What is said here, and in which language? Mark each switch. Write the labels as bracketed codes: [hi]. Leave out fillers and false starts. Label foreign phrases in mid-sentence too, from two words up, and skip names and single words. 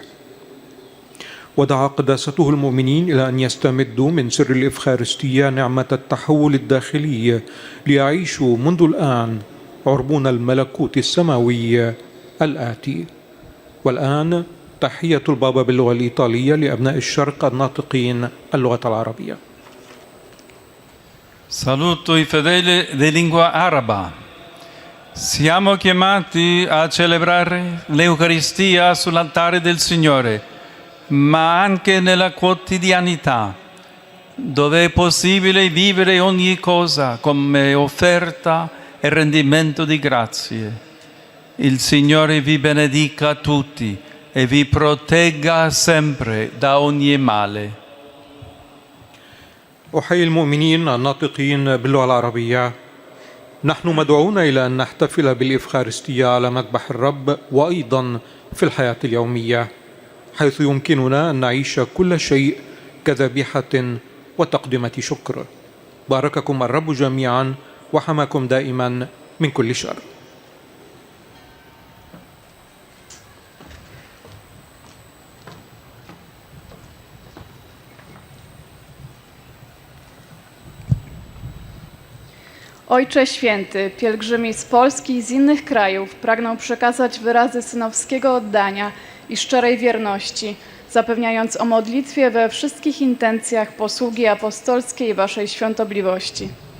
[ar] ودعا قداسته المؤمنين إلى أن يستمدوا من سر الإفخارستية نعمة التحول الداخلي ليعيشوا منذ الآن عربون الملكوت السماوي الآتي. والآن تحية البابا باللغة الإيطالية لأبناء الشرق الناطقين اللغة العربية. [it] Saluto i fedeli di lingua araba. Siamo chiamati a celebrare l'Eucaristia sull'altare del Signore, ma anche nella quotidianità, dove è possibile vivere ogni cosa come offerta e rendimento di grazie. Il Signore vi benedica tutti e vi protegga sempre da ogni male. [ar] أحيي المؤمنين الناطقين باللغة العربية. نحن مدعوون إلى أن نحتفل بالإفخارستية على مذبح الرب وأيضا في الحياة اليومية، حيث يمكننا أن نعيش كل شيء كذبيحة وتقدمة شكر. بارككم الرب جميعا وحماكم دائما من كل شر. [pl] Ojcze Święty, pielgrzymi z Polski i z innych krajów pragną przekazać wyrazy synowskiego oddania i szczerej wierności, zapewniając o modlitwie we wszystkich intencjach posługi apostolskiej Waszej świątobliwości.